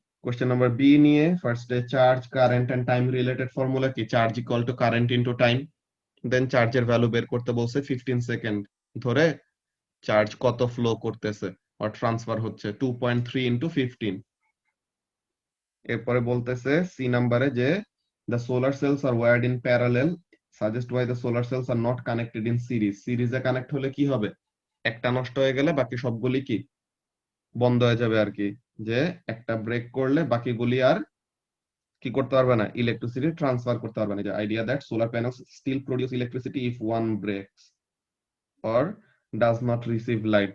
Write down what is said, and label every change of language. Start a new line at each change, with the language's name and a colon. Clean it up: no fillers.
Bangla: Question number B নিয়ে ফার্স্টে charge, current and time related formula কি,
English: Charge equal to current into time.
Bangla: দেন চার্জের value বের করতে বলছে, 15 সেকেন্ড ধরে চার্জ কত ফ্লো করতেছে আর ট্রান্সফার হচ্ছে, 2.3 ইনটু 15। এরপরে বলতেছে সি নাম্বারে যে
English: the solar cells are wired in parallel, suggest why the solar cells are not connected in series।
Bangla: সিরিজে কানেক্ট হলে কি হবে, একটা নষ্ট হয়ে গেলে বাকি সবগুলি কি বন্ধ হয়ে যাবে আর কি, যে একটা ব্রেক করলে বাকিগুলি আর কি করতে পারবে না, ইলেকট্রিসিটি ট্রান্সফার করতে পারবে না। যে
English: Idea that solar panels still produce electricity if one breaks or does not receive light.